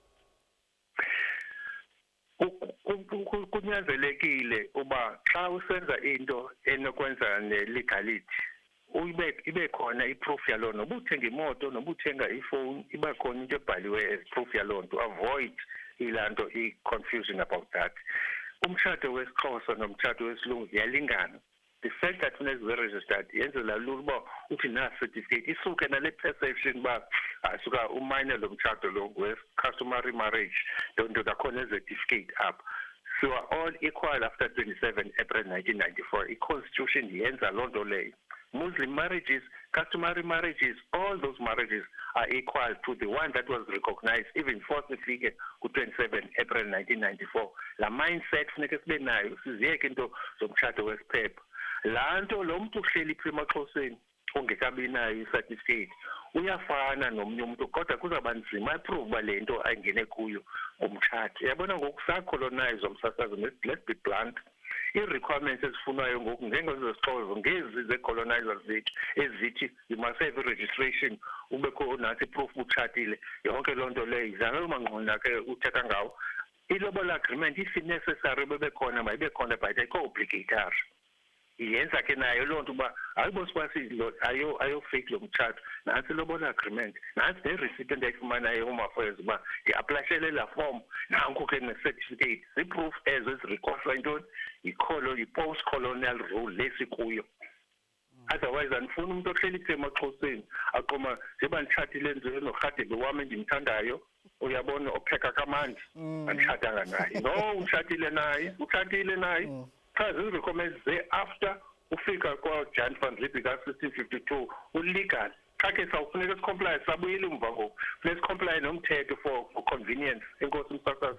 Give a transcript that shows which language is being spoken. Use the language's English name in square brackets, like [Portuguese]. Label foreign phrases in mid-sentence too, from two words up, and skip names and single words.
[Xhosa] Kunyanzelekile uba xa usenza into enokwenza ne-legality ibe khona i-proof yaloo nto ubuthenga imoto nobuthenga ifowuni iba khona into ebhaliwe [English] as proof [Xhosa] yaloo nto avoid ilanto i- [English] confusion about that. [Xhosa] Umtshato wesiXhosa nomtshato wesilungu ziyalingana. [English] The fact that when it's registered [Xhosa] yenzela lula uba uthi na-certificate isuke nale perception uba suka umayine lo mtshato lo we-customary marriage nto akhona certificate up. [English] So are all equal after 27 April 1994. [Xhosa] I-Constitution yenza loo nto leyo. [English] Muslim marriages, customary marriages, all those marriages are equal to the one that was recognized even before sifike ku-27 April 1994. [Xhosa] La mindset funeka sibe nayo siziyeke into zomtshato wesiphepha. Laa nto lo mntu uhleli phi emaXhoseni ongekabi nayo i-certificate uyafana nomnye umuntu kodwa kuzawuba nzima iprove uba le nto ayingene kuyo ngomtshato. Uyabona ngoku sacolonize umsasazo, [English] let's be blunt. [Xhosa] I-requirements ezifunwayo ngoku ngengezesixhozo ngezi ze-colonizers zethu ezithi [English] you must have [Xhosa] i-registration ubekho nathi proof utshatile yonke loo nto leyo izange manqona ke uthetha ngawo. I-lobola agreement [English] if necessary [Xhosa] bebekhona mayibe khona but ayikho obligatory. Yenza ke nayo loo nto uba ayibosibasi ayo-fake lo mtshato nantsi ilobola agreement nantsi ne-receipt endiyayifumanayo eHome Affairs uba ndiaplashele laa form nanku ke ne-certificate zii-proof ezo ezirikhohlwa intoni yi-post [English] colonial rule [Xhosa] lesikuyo. Otherwise andifuni umuntu ohleli phi emaXhoseni aqoma njengoba nditshatile nje norhadebe wam endimthandayo uyabona opheka kamandi anditshatanga naye no utshatile naye cha zizirecommends ze-after ufika kwa-Jan van Riebeeck ka-1652 ulegal cha ke sawufuneka sicomply sabuyile umva ngoku funeka sicomply nomthetho [English] for convenience [Xhosa] enkosi umsasazi